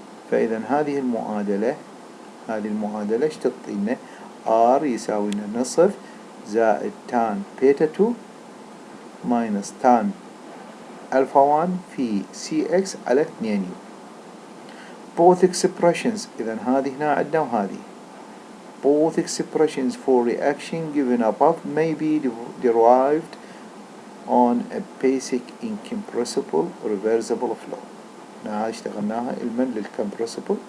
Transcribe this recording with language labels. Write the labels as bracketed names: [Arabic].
[Arabic] فإذا هذه المعادلة ايش تعطينا؟ R يساوي لنا نصف زائد tan beta 2 minus tan alpha 1 في CX على 2 U. both expressions إذا هذه هنا عندنا وهذه. [English] both expressions for reaction given above may be derived on a basic incompressible reversible flow. [Arabic] هاي اشتغلناها علما للcompressible.